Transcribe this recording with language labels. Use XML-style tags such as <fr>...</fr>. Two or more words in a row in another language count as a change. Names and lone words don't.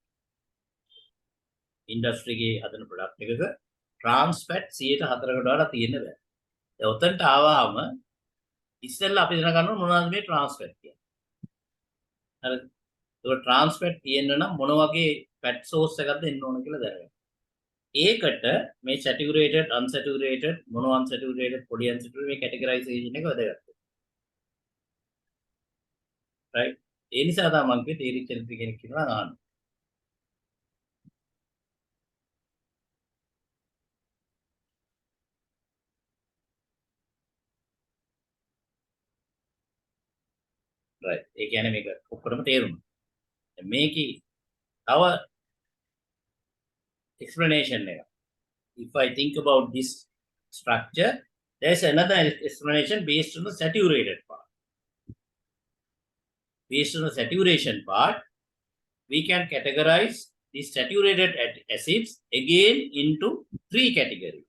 <si>ඉන්ඩස්ට්‍රි එකේ හදන ප්‍රොඩක්ට් එකක</si> <en>trans fat</en> <si>104කට වඩා තියෙන්න බෑ. දැන් උතන්ට ආවම ඉස්සෙල්ලා අපි දැනගන්න ඕන මොනවද මේ</si> <en>trans fat</en> <si>කියන්නේ. හරිද? ඒක</si> <en>trans fat</en> <si>තියෙන්න නම් මොන වගේ</si> <en>fat source</en> <si>එකක්ද එන්න ඕන කියලා දැනගන්න. ඒකට මේ</si> <en>saturated, unsaturated, monounsaturated, polyunsaturated</en> <si>මේ categorization එක වැදගත්.</si> <en>right?</en> <si>ඒ නිසා තමයි මම කිව්වේ තේරිච්ච කෙනෙක් කියනවා නාන්න.</si> <en>right.</en> <si>ඒ කියන්නේ මේක ඔක්කොටම තේරුණා. දැන් මේකේ තව explanation එක.</si> <en>If I think about this structure, there's another explanation based on the saturated part. Based on the saturation part, we can categorize these saturated acids again into three categories.</en>